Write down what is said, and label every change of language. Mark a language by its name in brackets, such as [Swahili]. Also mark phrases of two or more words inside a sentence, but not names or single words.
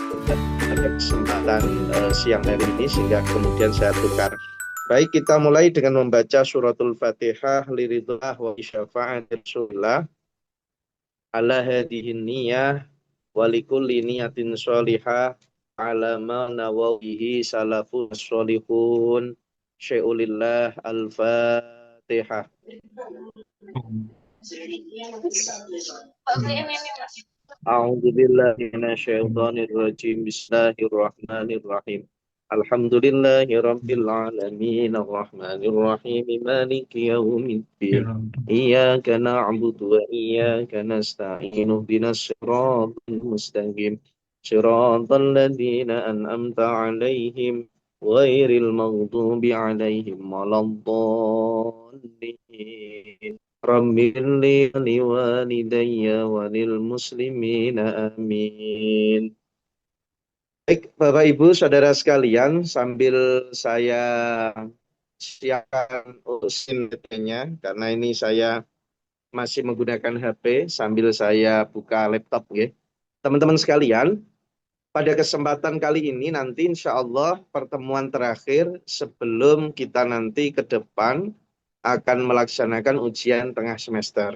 [Indonesian] pada kesempatan siang hari ini sehingga kemudian saya tukar. Baik, kita mulai dengan membaca suratul Fatihah [Arabic] لرضا الله وشفاعة رسول الله على هذه النية ولكل نية صالحة على ما نواه السلف الصالح شيء لله الفاتحة. أعوذ بالله من الشيطان الرجيم. بسم الله الرحمن الرحيم. الحمد لله رب العالمين الرحمن الرحيم مالك يوم الدين. إياك نعبد وإياك نستعين اهدنا الصراط المستقيم. صراط الذين أنعمت عليهم غير المغضوب عليهم ولا الضالين. رب لوالدي وللمسلمين آمين. [Indonesian] Baik, Bapak Ibu, Saudara sekalian, sambil saya siapkan usin nya karena ini saya masih menggunakan HP sambil saya buka laptop ya. Teman-teman sekalian, pada kesempatan kali ini nanti [Arabic] إن شاء الله [Indonesian] pertemuan terakhir sebelum kita nanti ke depan akan melaksanakan ujian tengah semester.